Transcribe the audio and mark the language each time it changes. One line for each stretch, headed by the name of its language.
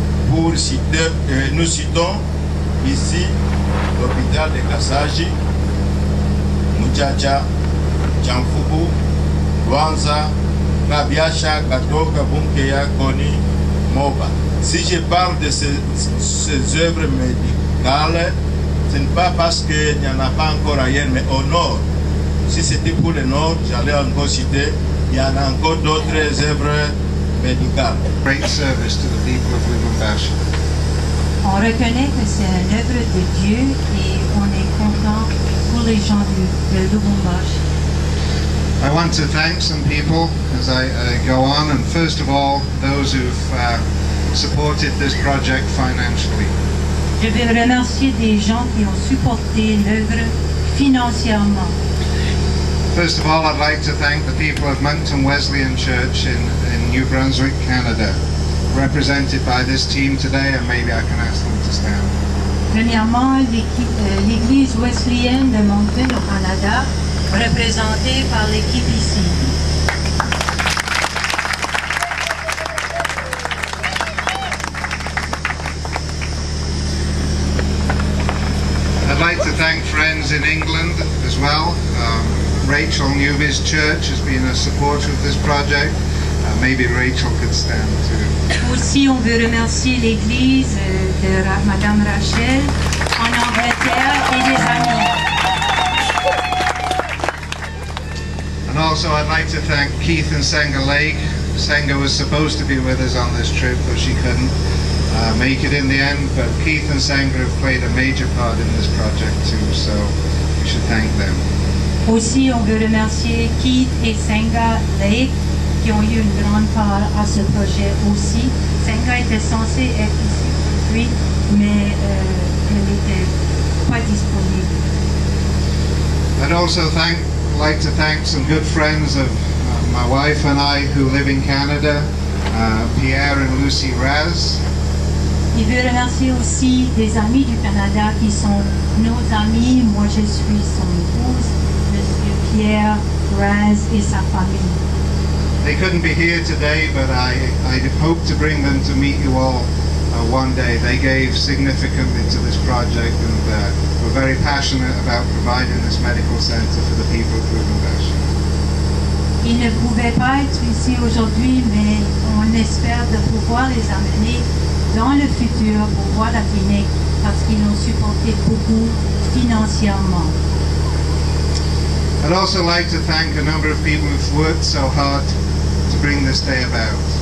French: Pour citer, nous citons ici l'hôpital de Kasaji, Muchacha, Chanfubu, Luanza, Kabiacha, Katoka, Bunkeya, Koni, Moba. Si je parle de ces œuvres médicales, ce n'est pas parce qu'il n'y en a pas encore ailleurs, mais au nord. Si c'était pour le nord, j'allais encore citer, il y en a encore d'autres œuvres médicales.
English: Great service to the people of Lubumbashi.
French: On reconnaît que c'est une œuvre de Dieu et on est content pour les gens de Lubumbashi.
English: I want to thank some people as I go on, and first of all, those who've supported this project financially.
French: Je veux remercier des gens qui ont supporté l'œuvre financièrement.
English: First of all, I'd like to thank the people of Moncton Wesleyan Church in New Brunswick, Canada, represented by this team today, and maybe I can ask them to stand.
French: Premièrement, l'église wesleyenne de Moncton au Canada, représentée par l'équipe ici.
English: I'd like to thank friends in England as well. Rachel Newby's church has been a supporter of this project. Maybe Rachel could stand too.
French: Aussi, on veut remercier l'église de Madame Rachel en Angleterre et des amis.
English: And also I'd like to thank Keith and Senga Lake. Senga was supposed to be with us on this trip, but she couldn't make it in the end. But Keith and Senga have played a major part in this project too, so we should thank them.
French: Aussi, on veut remercier Keith et Senga Lake qui ont eu une grande part à ce projet aussi. Senga était censée être ici aujourd'hui, mais elle n'était pas disponible.
English: I'd also like to thank some good friends of my wife and I who live in Canada, Pierre and Lucy Raz.
French: Il veut remercier aussi des amis du Canada qui sont nos amis. Moi, je suis son épouse, Monsieur Pierre Raz et sa famille.
English: They couldn't be here today, but I hope to bring them to meet you all one day. They gave significantly to this project and were very passionate about providing this medical center for the people of Lubumbashi.
French: Ils ne pouvaient pas être ici aujourd'hui, mais on espère de pouvoir les amener dans le futur pour voir la clinique parce qu'ils ont supporté beaucoup financièrement.
English: I'd also like to thank a number of people who've worked so hard to bring this day about.